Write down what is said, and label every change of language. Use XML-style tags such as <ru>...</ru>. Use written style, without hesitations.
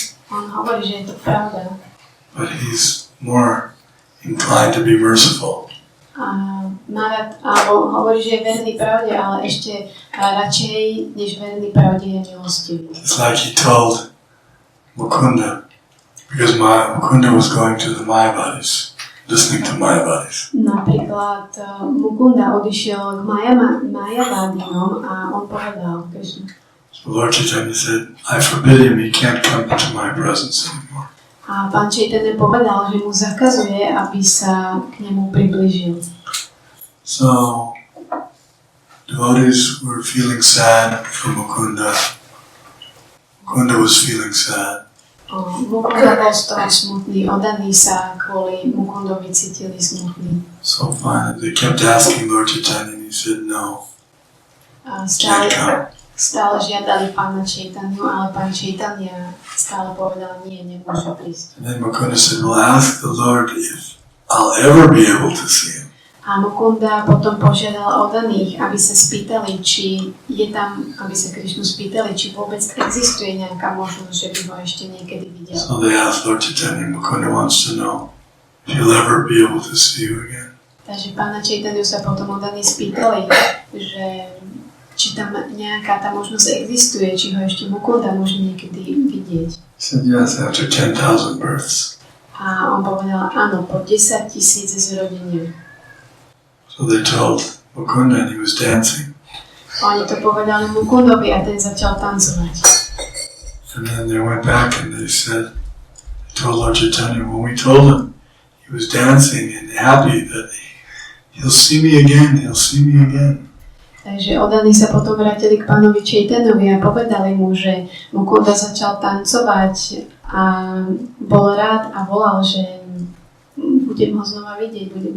<sk>On hovorí, že je to pravda.</sk> <en>But he's more inclined to be merciful.</en> <sk>Alebo hovorí, že je verný pravde, ale ešte radšej, než verný pravde, je milostivý.</sk> <en>It's like he told Mukunda, because Mukunda was going to the Mayavadis, listening to Mayavadis.</en> <sk>Napríklad Mukunda odišiel k Mayavadinom a on povedal Krishna.</sk> <en>So Lord Chaitanya said, I forbid him, he can't come into my presence anymore.</en> <sk>A pán Chaitanya povedal, že mu zakazuje, aby sa k nemu priblížil.</sk> <en>So, devotees were feeling sad for Mukunda. Mukunda was feeling sad.</en> <sk>Mukunda bol z toho smutný, oddaní sa kvôli Mukundovi cítili smutný.</sk> <en>So finally, they kept asking Lord Chaitanya and he said, no, can't come.</en> <sk>Stále žiadali pána Chaitanya, ale pán Chaitanya stále povedal, nie, nemôže prísť.</sk> <en>And then Mukunda said, well, ask the Lord if I'll ever be able to see him.</en> <sk>A Mukunda potom požiadal oddaných, aby sa spýtali, či je tam, aby sa Krišnu spýtali, či vôbec existuje nejaká možnosť, že by ho ešte niekedy videl.</sk> <en>So they asked Lord Chaitanya, Mukunda wants to know if he'll ever be able to see you again.</en> <sk>Takže pána Chaitanya sa potom oddaní spýtali, že či tam nejaká tá možnosť existuje, či ho ešte Mukunda môže niekedy vidieť.</sk> <en>He said, yes, after 10,000 births.</en> <sk>A on povedal, áno, po 10,000 zrodenia.</sk> <en>So they told Mukunda and he was dancing.</en> <sk>Oni to povedali Mukundovi a ten začal tancovať.</sk> <en>And then they went back and they said, they told Lord Chaitanya, when we told him he was dancing and happy that he'll see me again, he'll see me again.</en> <sk>Takže oddaní sa potom vrátili k pánovi Chaitanovi a povedali mu, že Mukunda začal tancovať a bol rád a volal, že budem ho znova vidieť.</sk>